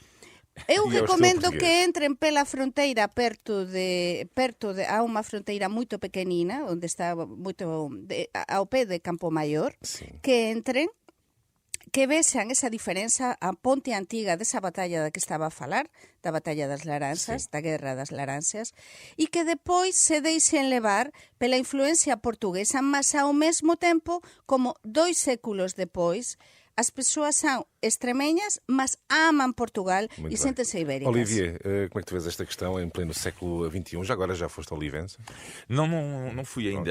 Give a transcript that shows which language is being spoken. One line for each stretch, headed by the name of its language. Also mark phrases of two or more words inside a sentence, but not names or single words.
Galician: Eu recomendo que entren pela fronteira perto de a unha fronteira moito pequenina, onde está moito ao pé de Campo Maior, que entren, que vexan esa diferenza, a ponte antiga desa batalla da que estaba a falar, da batalla das Laranxas, da guerra das Laranxas, e que depois se deixen levar pela influencia portuguesa, mas ao mesmo tempo, como 2 séculos depois, as persoas são extremeñas,
Portuguese: mas amam Portugal e sentem-se ibéricas. Olivier, como é que tu vês esta questão em pleno século XXI? Já agora já foste a Olivença? Não fui ainda.